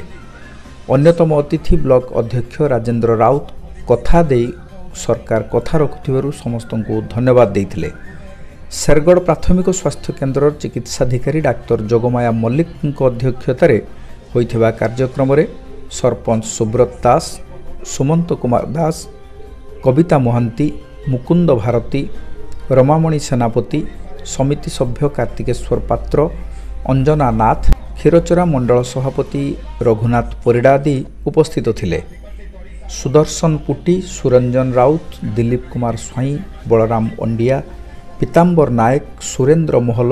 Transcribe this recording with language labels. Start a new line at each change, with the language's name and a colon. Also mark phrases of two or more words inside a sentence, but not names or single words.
Odia: ଅନ୍ୟତମ ଅତିଥି ବ୍ଲକ ଅଧ୍ୟକ୍ଷ ରାଜେନ୍ଦ୍ର ରାଉତ କଥା ଦେଇ ସରକାର କଥା ରଖୁଥିବାରୁ ସମସ୍ତ କୁ ଧନ୍ୟବାଦ ଦେଇଥିଲେ। ଶେରଗଡ଼ ପ୍ରାଥମିକ ସ୍ୱାସ୍ଥ୍ୟ କେନ୍ଦ୍ର ଚିକିତ୍ସାଧିକାରୀ ଡାକ୍ତର ଯୋଗମାୟା ମଲ୍ଲିକ ଅଧ୍ୟକ୍ଷତାରେ ହୋଇଥିବା କାର୍ଯ୍ୟକ୍ରମ ରେ ସରପଞ୍ଚ ସୁବ୍ରତ ଦାସ, ସୁମନ୍ତ କୁମାର ଦାସ, କବିତା ମହାନ୍ତି, ମୁକୁନ୍ଦ ଭାରତୀ, ରମାମଣି ସେନାପତି, ସମିତି ସଭ୍ୟ କାର୍ତ୍ତିକେଶ୍ୱର ପାତ୍ର, ଅଞ୍ଜନା ନାଥ, କ୍ଷୀରଚୋରା ମଣ୍ଡଳ ସଭାପତି ରଘୁନାଥ ପରିଡ଼ା ଆଦି ଉପସ୍ଥିତ ଥିଲେ। सुदर्शन पुटी, सुरंजन राउत, दिलीप कुमार स्वाई, बलराम अंडिया, पीताम्बर नायक, सुरेंद्र मोहल,